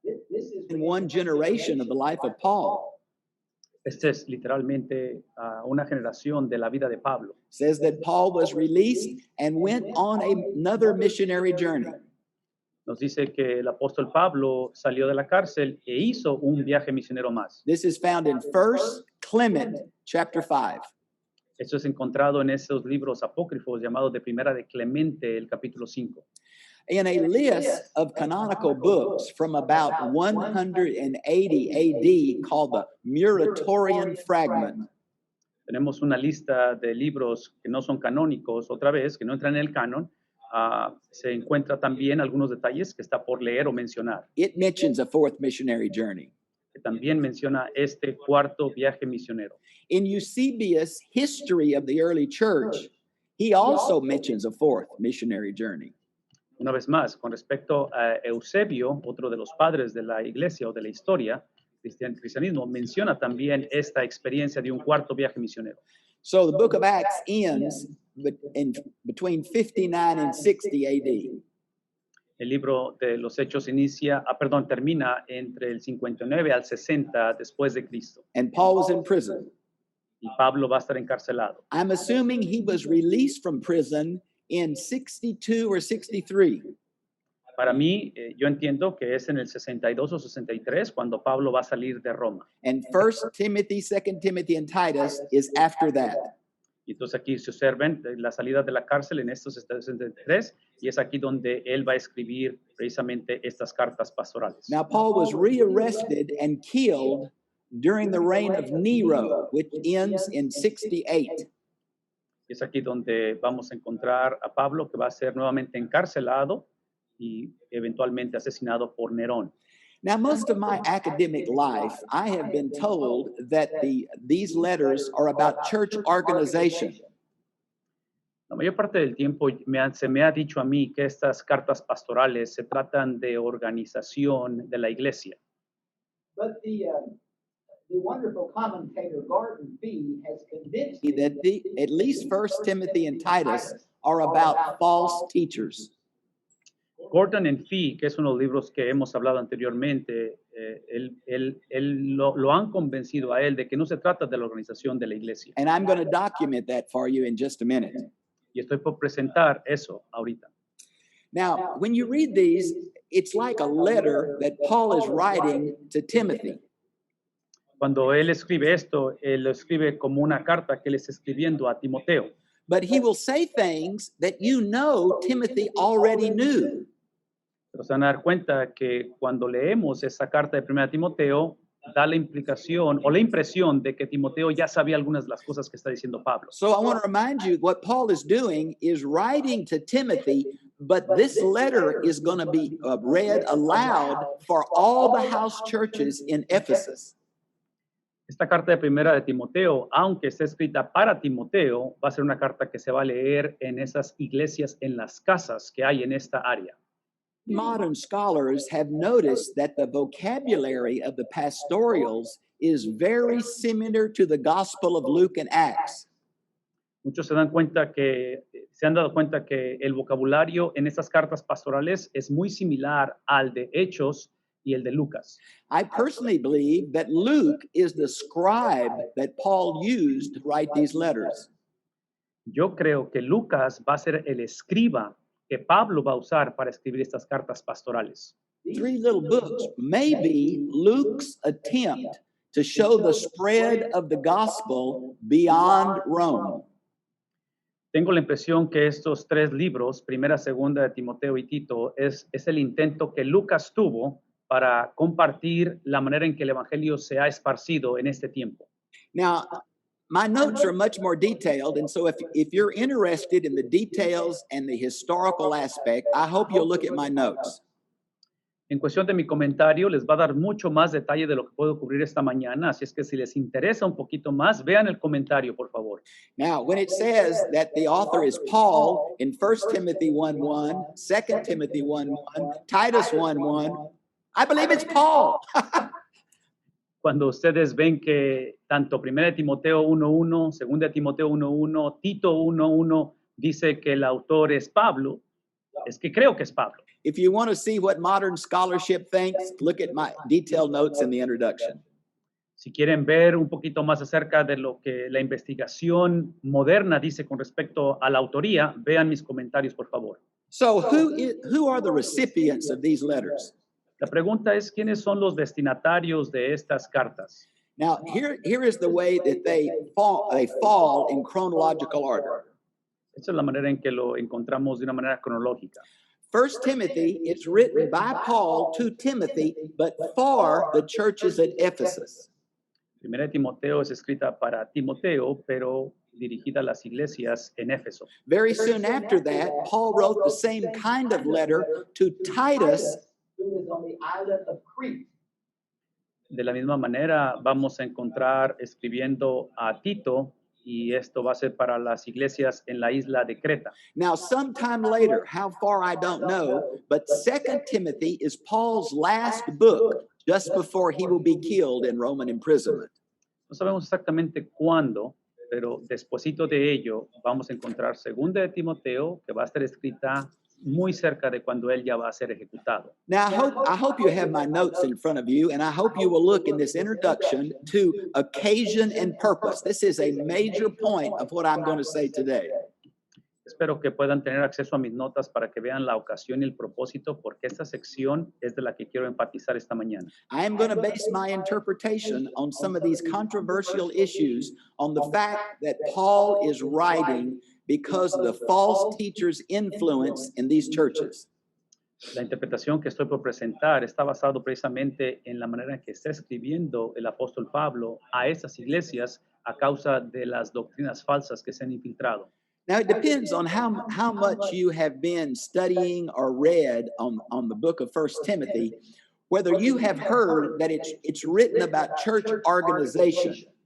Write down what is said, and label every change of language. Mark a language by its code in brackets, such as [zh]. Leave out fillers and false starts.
[en] This is in one generation of the life of Paul. [es] Esta es literalmente una generación de la vida de Pablo. [en] Says that Paul was released and went on another missionary journey. [es] Nos dice que el apóstol Pablo salió de la cárcel e hizo un viaje misionero más. [en] This is found in 1 Clement chapter 5. [es] Esto es encontrado en esos libros apócrifos llamados de Primera de Clemente, el capítulo 5. [en] In a list of canonical books from about 180 AD called the Muratorian Fragment, [es] Tenemos una lista de libros que no son canónicos, otra vez, que no entran en el canon. Se encuentra también algunos detalles que está por leer o mencionar, [en] it mentions a 4th missionary journey. [es] que también menciona este 4º viaje misionero. [en] In Eusebius' History of the Early Church, he also mentions a 4th missionary journey. [es] Una vez más, con respecto a Eusebio, otro de los padres de la iglesia o de la historia, cristianismo, menciona también esta experiencia de un 4º viaje misionero. [en] So the book of Acts ends between 59 and 60 AD. [es] El libro de los Hechos termina entre el 59 al 60 después de Cristo. [en] And Paul was in prison. [es] Y Pablo va a estar encarcelado. [en] I'm assuming he was released from prison in 62 or 63. [es] Para mí, yo entiendo que es en el 62 o 63 cuando Pablo va a salir de Roma. [en] And 1 Timothy, 2 Timothy, and Titus is after that. [es] Y entonces aquí se observen la salida de la cárcel en estos 63 y es aquí donde él va a escribir precisamente estas cartas pastorales. [en] Now, Paul was rearrested and killed during the reign of Nero, which ends in 68. [es] Y es aquí donde vamos a encontrar a Pablo, que va a ser nuevamente encarcelado y eventualmente asesinado por Nerón. [en] Now, most of my academic life, I have been told that these letters are about church organization. [es] La mayor parte del tiempo se me ha dicho a mí que estas cartas pastorales se tratan de organización de la iglesia. [en] But the wonderful commentator Gordon Fee has convinced me that at least 1 Timothy and Titus are about false teachers. [es] Gordon and Fee, que es uno de los libros que hemos hablado anteriormente, lo han convencido a él de que no se trata de la organización de la iglesia. [en] And I'm going to document that for you in just a minute. [es] Y estoy por presentar eso ahorita. [en] Now, when you read these, it's like a letter that Paul is writing to Timothy. [es] Cuando él escribe esto, él lo escribe como una carta que él está escribiendo a Timoteo. [en] But he will say things that Timothy already knew. [es] Pero se van a dar cuenta que cuando leemos esa carta de 1 Timoteo, da la implicación o la impresión de que Timoteo ya sabía algunas de las cosas que está diciendo Pablo. [en] So I want to remind you what Paul is doing is writing to Timothy, but this letter is going to be read aloud for all the house churches in Ephesus. [es] Esta carta de 1 de Timoteo, aunque está escrita para Timoteo, va a ser una carta que se va a leer en esas iglesias, en las casas que hay en esta área. [en] Modern scholars have noticed that the vocabulary of the pastorals is very similar to the Gospel of Luke and Acts. [es] Muchos se han dado cuenta que el vocabulario en estas cartas pastorales es muy similar al de Hechos y el de Lucas. [en] I personally believe that Luke is the scribe that Paul used to write these letters. [es] Yo creo que Lucas va a ser el escriba que Pablo va a usar para escribir estas cartas pastorales. [en] Three little books may be Luke's attempt to show the spread of the gospel beyond Rome. [es] Tengo la impresión que estos tres libros, Primera, Segunda de Timoteo y Tito, es el intento que Lucas tuvo para compartir la manera en que el evangelio se ha esparcido en este tiempo. [en] Now, my notes are much more detailed, and so if you're interested in the details and the historical aspect, I hope you'll look at my notes. [es] En cuestión de mi comentario, les va a dar mucho más detalle de lo que puedo cubrir esta mañana, así es que si les interesa un poquito más, vean el comentario, por favor. [en] Now, when it says that the author is Paul in 1 Timothy 1:1, 2 Timothy 1:1, Titus 1:1, I believe it's Paul. [es] Cuando ustedes ven que tanto 1 Timoteo 1:1, 2 Timoteo 1:1, Tito 1:1 dice que el autor es Pablo, es que creo que es Pablo. [en] If you want to see what modern scholarship thinks, look at my detailed notes in the introduction. [es] Si quieren ver un poquito más acerca de lo que la investigación moderna dice con respecto a la autoría, vean mis comentarios, por favor. [en] So who are the recipients of these letters? [es] La pregunta es, ¿quiénes son los destinatarios de estas cartas? [en] Now, here is the way that they fall in chronological order. [es] Esa es la manera en que lo encontramos de una manera cronológica. [en] 1 Timothy is written by Paul to Timothy, but for the churches at Ephesus. [es] Primera de Timoteo es escrita para Timoteo, pero dirigida a las iglesias en Éfeso. [en] Very soon after that, Paul wrote the same kind of letter to Titus, who is on the island of Crete. [es] De la misma manera, vamos a encontrar escribiendo a Tito, y esto va a ser para las iglesias en la isla de Creta. [en] Now, sometime later, how far I don't know, but 2 Timothy is Paul's last book just before he will be killed in Roman imprisonment. [es] No sabemos exactamente cuándo, pero despuesito de ello vamos a encontrar Segunda de Timoteo, que va a estar escrita muy cerca de cuando él ya va a ser ejecutado. [en] Now, I hope you have my notes in front of you, and I hope you will look in this introduction to occasion and purpose. This is a major point of what I'm going to say today. [es] Espero que puedan tener acceso a mis notas para que vean la ocasión y el propósito, porque esta sección es de la que quiero enfatizar esta mañana. [en] I am going to base my interpretation on some of these controversial issues on the fact that Paul is writing because of the false teachers' influence in these churches. [es] La interpretación que estoy por presentar está basado precisamente en la manera en que está escribiendo el apóstol Pablo a esas iglesias a causa de las doctrinas falsas que se han infiltrado. [en] Now, it depends on how much you have been studying or read on the book of 1 Timothy, whether you have heard that it's written about church organization.